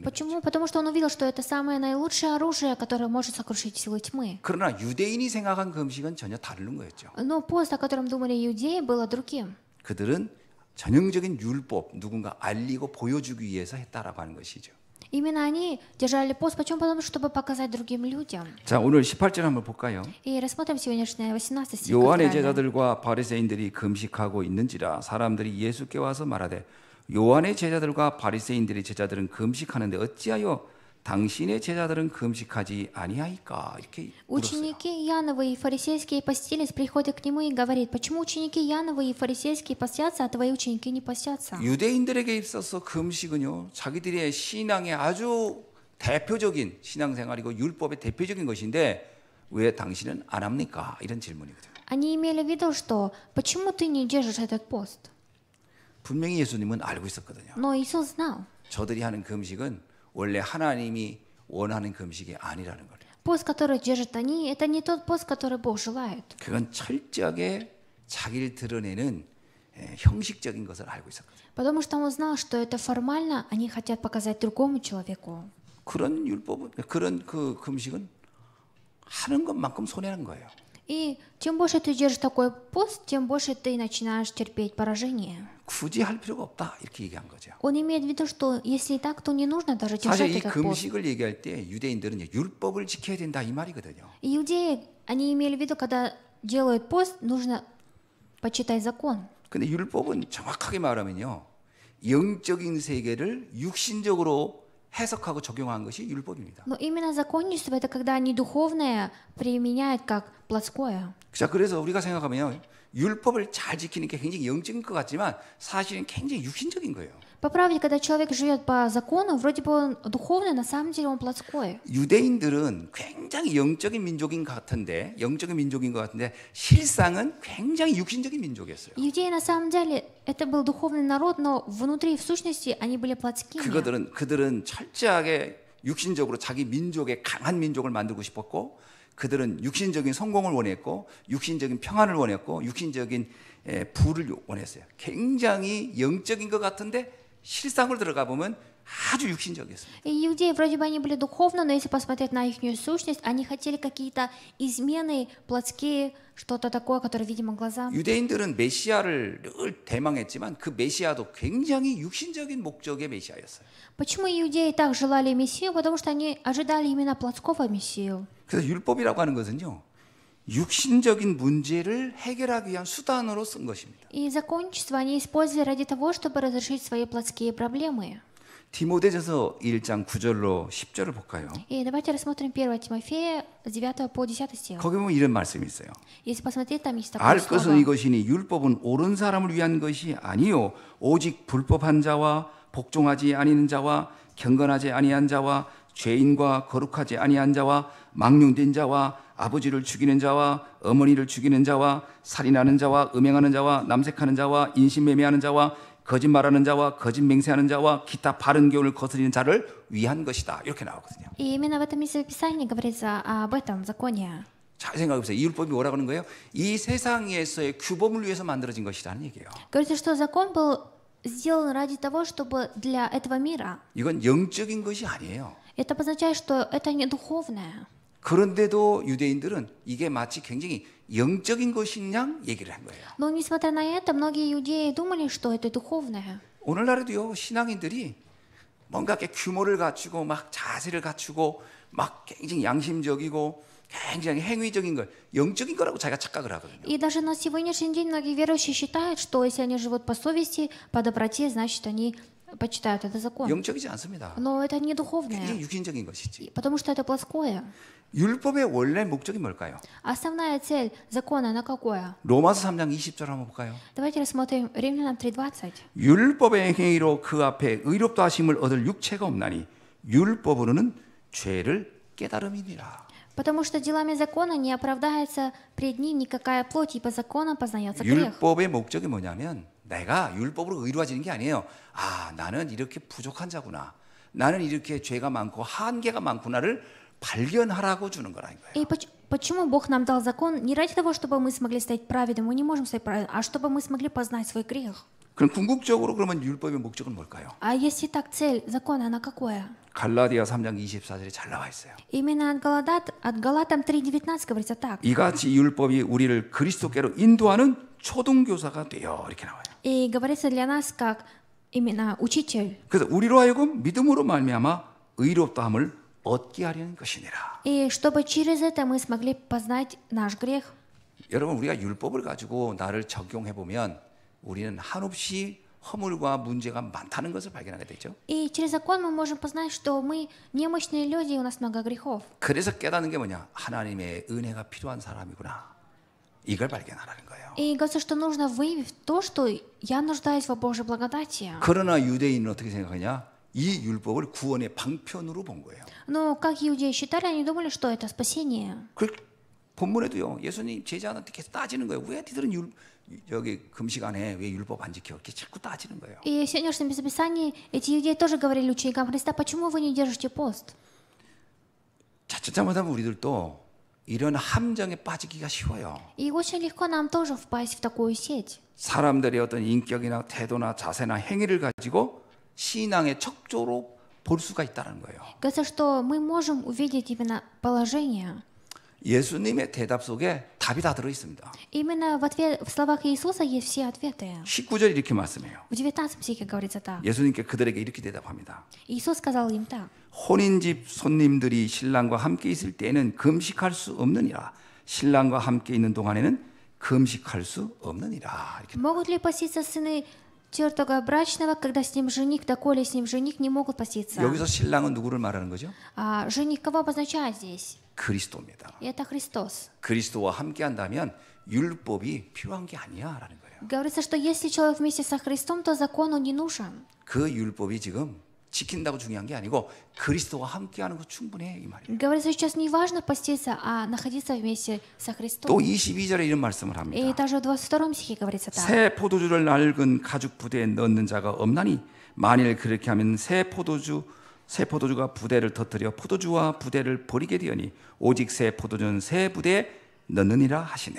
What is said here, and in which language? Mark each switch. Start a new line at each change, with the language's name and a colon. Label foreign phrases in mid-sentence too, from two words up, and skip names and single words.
Russian: Почему? Потому что он увидел, что это самое наилучшее оружие, которое может сокрушить силы тьмы.
Korean: 그러나 유대인이 생각한 금식은 전혀 다른 거였죠.
Russian: Но пост, о котором думали иудеи, было другим.
Korean: 그들은 전형적인 율법 누군가 알리고 보여주기 위해서 했다라고 하는 것이죠.
Russian: Именно они держали пост. Почему? Потому что, чтобы показать другим людям.
Korean: 자, 오늘 18절 한번 볼까요?
Russian: И рассмотрим сегодняшнее 18 стих.
Korean: 요한의
Russian: авторально.
Korean: 제자들과 바리새인들이 금식하고 있는지라 사람들이 예수께 와서 말하되 요한의 제자들과 바리새인들의 제자들은 금식하는데 어찌하여 당신의 제자들은 금식하지 아니하이까? 이렇게 물었어요.
Russian: Ученики Яновы и фарисейские постились, приходят к нему и говорит, почему ученики Яновы и фарисейские постятся, а твои ученики не постятся?
Korean: 유대인들에게 있어서 금식은요, 자기들의 신앙의 아주 대표적인 신앙생활이고 율법의 대표적인 것인데 왜 당신은 안 합니까? 이런 질문이거든요.
Russian: Они имели в виду, что почему ты не держишь этот пост?
Korean: 분명히 예수님은 알고 있었거든요.
Russian: Но Иисус знал.
Korean: 저들이 하는 금식은 원래 하나님이 원하는 금식이 아니라는 거예요.
Russian: Пост, который держат они, это не тот пост, который Бог желает.
Korean: 그건 철저하게 자기를 드러내는 형식적인 것을 알고 있었거든요.
Russian: Потому что он знал, что это формально, они хотят показать другому человеку.
Korean: 그런 율법은 그런 그 금식은 하는 것만큼 손해는 거예요.
Russian: И чем больше ты держишь такой пост, тем больше ты начинаешь терпеть поражение.
Korean: 굳이 할 필요가 없다 이렇게 얘기한 거죠.
Russian: Он имеет в виду, что если и так, то не нужно даже держать
Korean: 사실 이
Russian: этот пост.
Korean: 금식을 얘기할 때 유대인들은 율법을 지켜야 된다 이 말이거든요.
Russian: Иудеи, они имели в виду, когда делают пост, нужно почитать закон.
Korean: 근데 율법은 정확하게 말하면요, 영적인 세계를 육신적으로 해석하고 적용한 것이 율법입니다.
Russian: Но именно законничество это когда они духовное применяют как плотское.
Korean: 자, 그래서 우리가 생각하면 율법을 잘 지키는 게 굉장히 영적인 것 같지만 사실은 굉장히 육신적인 거예요.
Russian: По правде, когда человек живет по закону, вроде бы он духовный, на самом деле он плотской.
Korean: 유대인들은 굉장히 영적인 민족인 것 같은데, 실상은 굉장히 육신적인 민족이었어요.
Russian: Иудеи на самом деле это был духовный народ, но внутри, в сущности, они были плотскими.
Korean: 그들은 철저하게 육신적으로 자기 민족의 강한 민족을 만들고 싶었고, 그들은 육신적인 성공을 원했고, 육신적인 평안을 원했고, 육신적인 부를 원했어요. 굉장히 영적인 것 같은데 실상으로 들어가 보면 아주 육신적이었습니다.
Russian: И иудеи вроде бы они были духовны, но если посмотреть на их сущность, они хотели какие-то измены плотские, что-то такое, которое видимо глазам.
Korean: 유대인들은 메시아를 늘 대망했지만 그 메시아도 굉장히 육신적인 목적의 메시아였어요.
Russian: Почему иудеи так желали Мессию? Потому что они ожидали именно плотского Мессию.
Korean: 그래서 율법이라고 하는 것은요, 육신적인 문제를 해결하기 위한 수단으로 쓴 것입니다.
Russian: И законничество они использовали ради того, чтобы разрешить свои плотские проблемы.
Korean: 디모데전서 1장 9절로 10절을 볼까요?
Russian: И давайте рассмотрим 1 Тимофея с 9 по 10 стих.
Korean: 거기 보면 이런 말씀이 있어요.
Russian: Если посмотреть, там есть такое
Korean: 알 것은
Russian: слово.
Korean: 이것이니 율법은 옳은 사람을 위한 것이 아니요 오직 불법한 자와 복종하지 아니는 자와 경건하지 아니한 자와 죄인과 거룩하지 아니한 자와 망령된 자와 아버지를 죽이는 자와 어머니를 죽이는 자와 살인하는 자와 음행하는 자와 남색하는 자와 인신매매하는 자와 거짓말하는 자와 거짓 맹세하는 자와 기타 바른 교훈을 거스리는 자를 위한 것이다. 이렇게 나오거든요.
Russian: И именно в этом месте Писания говорится об этом законе.
Korean: 잘 생각해 보세요. 이 율법이 뭐라고 하는 거예요? 이 세상에서의 규범을 위해서 만들어진 것이라는 얘기예요.
Russian: Говорится, что закон был сделан ради того, чтобы для этого мира.
Korean: 이건 영적인 것이 아니에요.
Russian: Это обозначает, что это не духовное.
Korean: 그런데도 유대인들은 이게 마치 굉장히 영적인 것인 양 얘기를 한 거예요.
Russian: Но несмотря на это, многие иудеи думали, что это духовное.
Korean: 오늘날에도요, 신앙인들이 뭔가 이렇게 규모를 갖추고 막 자세를 갖추고 막 굉장히 양심적이고 굉장히 행위적인 걸 영적인 거라고 자기가 착각을 하거든요.
Russian: И даже на сегодняшний день многие верующие считают, что если они живут по совести, по доброте, значит они почитают это закон.
Korean: 영적이지 않습니다.
Russian: Но это не
Korean: 굉장히
Russian: духовное,
Korean: 육신적인 것이지.
Russian: потому что это плоское.
Korean: 율법의 원래 목적이 뭘까요?
Russian: Основная цель закона, она какое?
Korean: 로마서 3장 20절 한번 볼까요?
Russian: Давайте рассмотрим Римлянам 3:20.
Korean: 율법의 행위로 그 앞에 의롭다 하심을 얻을 육체가 없나니 율법으로는 죄를 깨달음이니라.
Russian: Потому что делами закона не оправдается пред ним никакая плоть, и по закону познается грех.
Korean: 율법의 목적이 뭐냐면 내가 율법으로 의로워지는 게 아니에요. 아, 나는 이렇게 부족한 자구나. 나는 이렇게 죄가 많고 한계가 많구나를 발견하라고 주는 거라는 거예요.
Russian: И почему Бог нам дал закон? Не ради того, чтобы мы смогли стать праведными, мы не можем стать праведными, а чтобы мы смогли познать свой грех.
Korean: 그럼 궁극적으로 그러면 율법의 목적은 뭘까요?
Russian: А если так, цель закона, она какое?
Korean: 갈라디아 3장 24절에 잘 나와 있어요.
Russian: Именно от Галатам 3:19 говорится так.
Korean: 이같이 율법이 우리를 그리스도께로 인도하는 초등교사가 되어 이렇게 나와요.
Russian: И говорится для нас как именно учитель.
Korean: 그래서 우리로 하여금 믿음으로 말미암아 의롭다함을 얻게 하려는 것이니라.
Russian: И чтобы через это мы смогли познать наш грех.
Korean: 여러분 우리가 율법을 가지고 나를 적용해 보면 우리는 한없이 허물과 문제가 많다는 것을 발견하게 되죠.
Russian: И через закон мы можем познать, что мы немощные люди, и у нас много грехов.
Korean: 그래서 깨닫는 게 뭐냐? 하나님의 은혜가 필요한 사람이구나. 이걸 발견하라는 거예요.
Russian: И говорится, что нужно выявить то, что я нуждаюсь во Божьей благодати.
Korean: 그러나 유대인은 어떻게 생각하냐? 이 율법을 구원의 방편으로 본 거예요.
Russian: Но как иудеи считали, они думали, что это спасение.
Korean: 그 본문에도요. 예수님 제자한테 계속 따지는 거예요. 왜 니들은 여기 금식 안 해? 왜 율법 안 지켜? 이렇게 자꾸 따지는 거예요.
Russian: И в сегодняшнем Писании эти иудеи тоже говорили ученикам Христа, почему вы не держите пост?
Korean: 자칫 잘못하면 우리들도 이런 함정에 빠지기가 쉬워요.
Russian: И очень легко нам тоже впасть в такую сеть.
Korean: 사람들의 어떤 인격이나 태도나 자세나 행위를 가지고 신앙의 척조로 볼 수가 있다는 거예요.
Russian: Говорится, что мы можем увидеть именно положение.
Korean: 예수님의 대답 속에 답이 다 들어 있습니다.
Russian: Именно в словах Иисуса есть все ответы.
Korean: 19절 이렇게 말씀해요.
Russian: В 19 стихе говорится так.
Korean: 예수님께 그들에게 이렇게 대답합니다.
Russian: Иисус сказал им так.
Korean: 혼인집 손님들이 신랑과 함께 있을 때에는 금식할 수 없느니라. 신랑과 함께 있는 동안에는 금식할 수 없느니라. 이렇게.
Russian: Могут ли поститься сыны тертого брачного, когда с ним жених, доколе с ним жених не могут поститься?
Korean: 여기서 신랑은 누구를 말하는 거죠?
Russian: А жених кого обозначает здесь?
Korean: 그리스도입니다.
Russian: И это Христос.
Korean: 그리스도와 함께 한다면 율법이 필요한 게 아니야라는 거예요.
Russian: Говорится, что если человек вместе со Христом, то закону не нужен.
Korean: 그 율법이 지금 지킨다고 중요한 게 아니고 그리스도와 함께 하는 거 충분해 이 말이에요.
Russian: Говорится, сейчас не важно поститься, а находиться вместе со Христом.
Korean: 또 22절에 이런 말씀을
Russian: И
Korean: 합니다.
Russian: даже в 22 стихе говорится так.
Korean: 새 포도주를 낡은 가죽 부대에 넣는 자가 없나니 만일 그렇게 하면 새 포도주가 부대를 터뜨려 포도주와 부대를 버리게 되오니 오직 새 포도주는 새 부대에 넣느니라 하시니라.